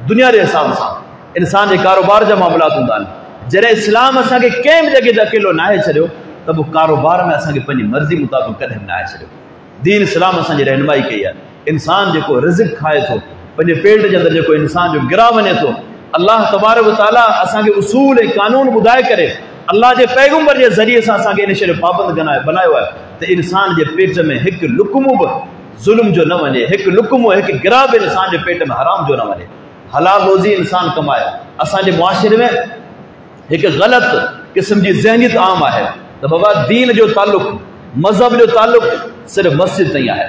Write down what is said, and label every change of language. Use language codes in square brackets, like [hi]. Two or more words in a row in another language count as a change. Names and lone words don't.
[sd] दुनिया जे हिसाब सां इंसान जे कारोबार जा मामलात हूंदा आहिनि। जॾहिं इस्लाम असांखे कंहिं बि जॻह ते अकेलो नाहे छॾियो, त पोइ कारोबार में असांखे पंहिंजी मर्ज़ी मुताबिक़ कॾहिं बि नाहे छॾियो। दीन इस्लाम असांजी रहनुमाई कई आहे। इंसान जेको रिज़्क़ खाए थो, पंहिंजे पेट जे अंदर जेको इंसान जो गिरा वञे थो, [ar] الله تبارك وتعالى [sd] असांखे उसूल ऐं कानून ॿुधाए करे अल्लाह जे पैगंबर जे ज़रिए सां असांखे इन शइ जो पाबंद बनायो आहे त इंसान जे पेट में हिकु लुक़्मो बि ज़ुल्म जो न वञे, हिकु लुक़्मो हिकु गिरा बि इंसान जे पेट में हराम जो न वञे। हलाल रोज़ी इंसान कमाए। असांजे मुआशिरे में हिकु ग़लति क़िस्म जी ज़हनियत आम आहे त बाबा दीन जो ताल्लुक़, मज़हब जो ताल्लुक़ सिर्फ़ु मस्जिद ताईं आहे।